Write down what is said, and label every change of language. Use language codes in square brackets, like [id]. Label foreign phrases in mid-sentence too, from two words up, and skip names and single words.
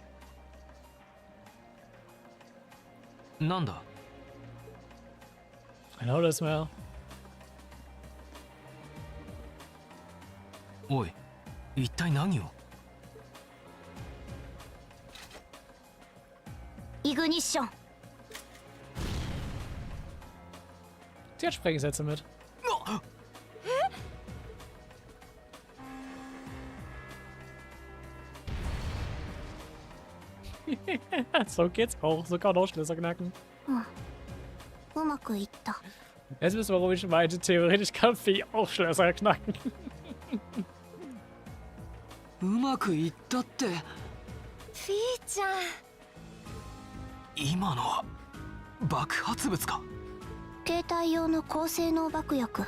[ja] なんだ。 [en] I know this smell. [ja] おい、一体何を？イグニッション。 [de] Sie hat Sprengsätze mit. So geht's auch. So kann auch Schlösser knacken. [ja] うまくいった。 [de] Jetzt wissen wir, warum ich meinte, theoretisch kann Vieh auch Schlösser knacken. [ja] うまくいったって。フィーちゃん。今のは爆発物か？携帯用の高性能爆薬。